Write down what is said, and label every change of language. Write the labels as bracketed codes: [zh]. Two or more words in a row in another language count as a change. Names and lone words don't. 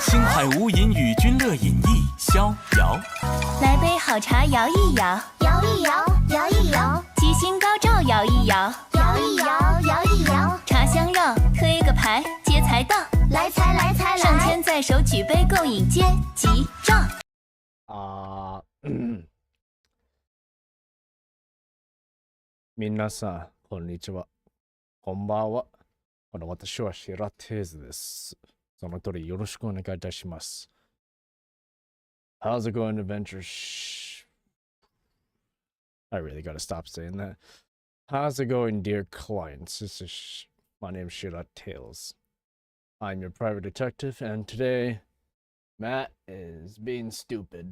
[zh] 星海无垠，与君乐饮一逍遥。来杯好茶摇一摇，摇一摇，摇一摇，吉星高照摇一摇，摇一摇，摇一摇，茶香绕，推个牌，接财到。来财来财上来，签在手，举杯共饮，接吉兆。 [ja] 皆さん、こんにちは。こんばんは。私はシラテーズです。その通りよろしくお願いいたします。 [en] How's it going, adventure? I really gotta stop saying that. How's it going, dear clients? My name's Shira Tales. I'm your private detective, and today, Matt is being stupid.